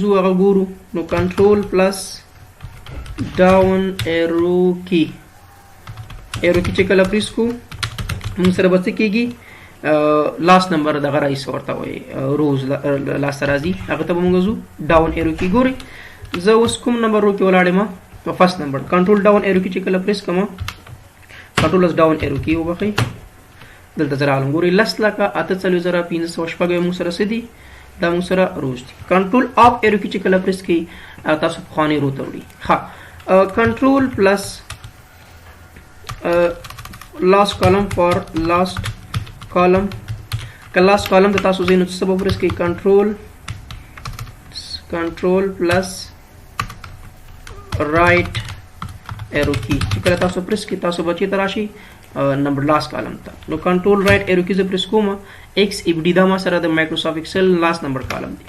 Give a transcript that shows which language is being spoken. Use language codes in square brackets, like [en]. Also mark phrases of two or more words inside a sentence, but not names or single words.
[ps] زو هغه ګورو نو [en] control plus down arrow [ps] کې چې کله پریس کوو موږ سره به څه کېږي [en] last number [ps] دغه رئیس ورته وایي روز لاسته راځي هغه ته به موږ ځو [en] down arrow [ps] کې ګورئ زه اوس کوم [en] number row [ps] کې ولاړ یم [en] first number control down arrow [ps] کې چې کله پریس کوم [en] control plus down arrow [ps] کې وبخئ دلته زه راغلم ګورئ 10,48,514 موږ سره څه دي دا موږ سره روز دي. [en] control up arrow [ps] کې چې کله پریس کوئ تاسو پخواني رو ته وړي. ښه [en] control plus last column for last column [ps] که [en] last column [ps] ته تاسو زینو څه به پریس کوئ [en] control plus right arrow key [ps] چې کله تاسو پریس کوئ تاسو به چېرته راشي [en] number last column [ps] ته. نو [en] control right arrow key [ps] زه پریس کوم ایکس ای بي ډي دا ما سره د مایکروسافټ ایکسل [en] last number column [ps] دی.